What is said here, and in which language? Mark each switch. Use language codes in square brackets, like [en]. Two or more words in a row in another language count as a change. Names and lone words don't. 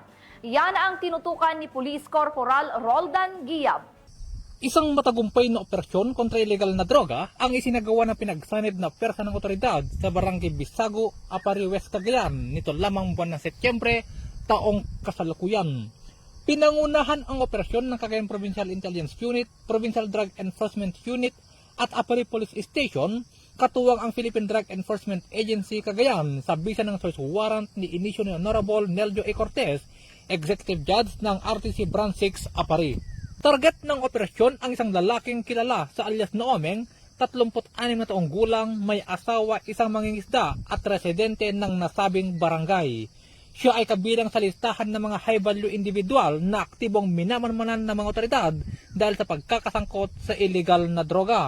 [tl] Yan ang tinutukan ni Police Corporal Roldan Giab. Isang matagumpay na operasyon kontra illegal na droga ang isinagawa ng pinagsanib na persa ng otoridad sa Barangay Bisago, Apari, West Cagayan nito lamang buwan ng Setyembre taong kasalukuyan. Pinangunahan ang operasyon ng Cagayan Provincial Intelligence Unit, Provincial Drug Enforcement Unit at Apari Police Station, katuwang ang Philippine Drug Enforcement Agency Cagayan sa bisa ng [en] search warrant [tl] ni inisyo ni Honorable Neljo A. Cortez, [en] Executive Judge [tl] ng RTC Branch 6 Apari. Target ng operasyon ang isang lalaking kilala sa alias Noomeng, 36 na taong gulang, may asawa, isang mangingisda at residente ng nasabing barangay. Siya ay kabilang sa listahan ng mga [en] high-value individual [tl] na aktibong minamanmanan ng mga otoridad dahil sa pagkakasangkot sa illegal na droga.